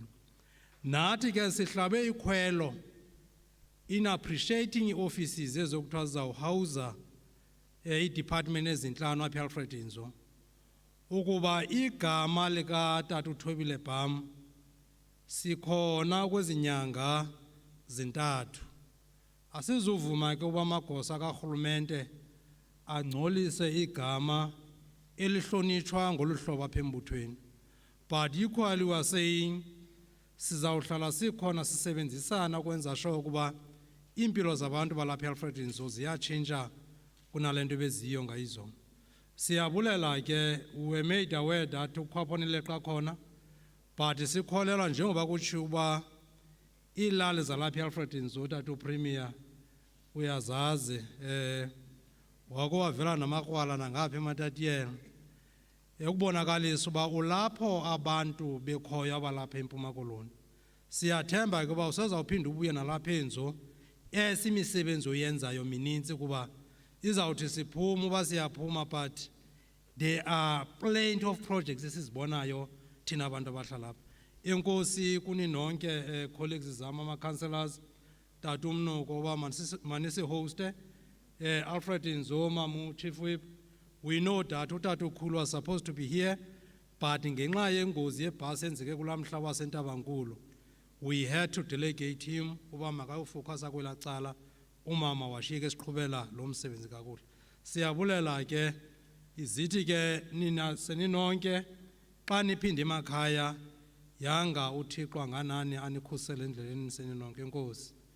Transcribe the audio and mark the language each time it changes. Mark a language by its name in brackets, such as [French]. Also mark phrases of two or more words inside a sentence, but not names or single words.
[Xhosa] Nathi ke sihlabe ikhwelo [English] in appreciating [Xhosa] ii-offices ezokuthiwa zizawuhawuza ii-department ezintlanu apha eAlfred Nzo ukuba igama likatata uThobile Bham sikhona kwezi nyanga zintathu. Asizuvuma ke uba amagosa karhulumente angcolise igama elihlonitshwa ngolu hlobo apha embuthweni, [English] but equally we are saying [Xhosa] sizawuhlala sikhona sisebenzisana ukwenza sure ukuba iimpilo zabantu balapha eAlfred Nzo ziyatshintsha kunale nto beziyo ngayizolo. Siyabulela ke, [English] we made aware that [Xhosa] ukhwaphonile xa khona, but sikholelwa njengoba kutshiwo uba iilali zalapha eAlfred Nzo tata uPremier uyazazi wake wavela namakrwala nangapha ematatiyela ukubonakalisa uba ulapho abantu bekhoyo abalapha eMpuma Koloni. Siyathemba ke uba usazawuphinda ubuye nalapha eNzo esimisebenzi oyenzayo mininzi kuba izawuthi siphuma uba siyaphuma, [English] but there are plenty of projects [Xhosa] esizibonayo thina abantu abahlala apha. Enkosi kuni nonke colleagues zam ama-councillors, tata umnuko uba manisihoste Alfred Nzo, mamu Chief Whip. [English] We know that [Xhosa] utata ukhulu [English] was supposed to be here, but [Xhosa] ngenxa yengozi yebhasi enzeke kulaa mhla waseNtabankulu, [English] we had to delegate him [Xhosa] uba makayofocasa kwelaa cala, umama washiyeka esiqhubela lo msebenzi kakuhle. Siyabulela ke, izithi ke nina seninonke xa niphinde emakhaya yanga uThixo anganani anikhusele endleleni seninonke. Enkosi.